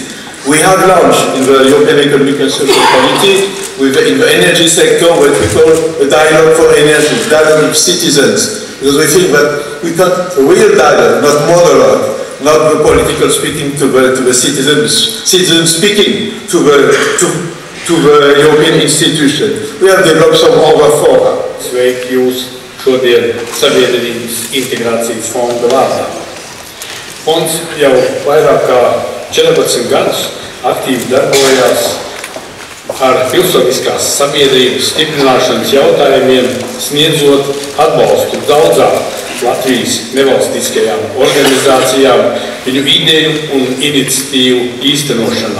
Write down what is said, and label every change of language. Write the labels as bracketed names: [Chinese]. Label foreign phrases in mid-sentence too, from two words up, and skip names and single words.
[English] We have launched in the European Economic and Social Committee in the energy sector what we call a dialogue for energy, dialogue with citizens. Because we think that we got a real dialogue, not monologue, not the political speaking to the citizens, citizens speaking to the European institution. We have developed some other fora. [Latvian] Sveiki jūs šodien Sabiedrības integrācijas fonda vārdā. Fonds jau vairāk kā 14 gadus aktīvi darbojās ar pilsoniskās sabiedrības stiprināšanas jautājumiem, sniedzot atbalstu daudzām Latvijas nevalstiskajām organizācijām, viņu ideju un iniciatīvu īstenošanā.